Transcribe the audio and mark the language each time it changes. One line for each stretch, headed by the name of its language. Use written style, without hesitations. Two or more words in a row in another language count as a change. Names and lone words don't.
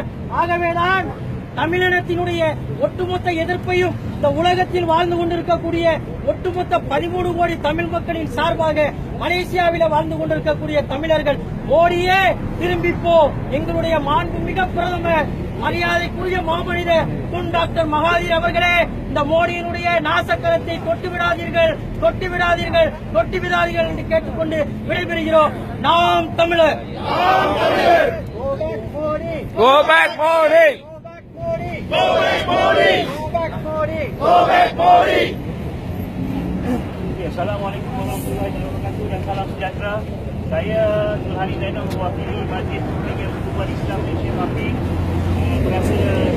Tamil: ஆகவேதான் தமிழினத்தினுடைய ஒட்டுமொத்த எதிர்ப்பையும் இந்த உலகத்தில் வாழ்ந்து கொண்டிருக்கக்கூடிய ஒட்டுமொத்த 13 கோடி தமிழ் மக்களின் சார்பாக மலேசியாவில வாழ்ந்து கொண்டிருக்கக்கூடிய தமிழர்கள், மோடியே திரும்பிப்போ, எங்களுடைய மாண்புமிகு பிரதமர் மரியாதைக்குரிய மாமனிதர் துன் டாக்டர் மகாதீர் அவர்களே, இந்த மோடியினுடைய நாசக்கரத்தை தொட்டுவிடாதீர்கள் என்று கேட்டுக்கொண்டு விடைபெறுகிறோம். நாம் தமிழர்.
English: Go back Modi! Go back Modi! Go back Modi!
Arabic: السلام عليكم ورحمة الله وبركاته
Malay: dan salam sejahtera. Saya Zulhani Zainal mewakili Majlis Perlembagaan Islam Malaysia MAPI. Berasa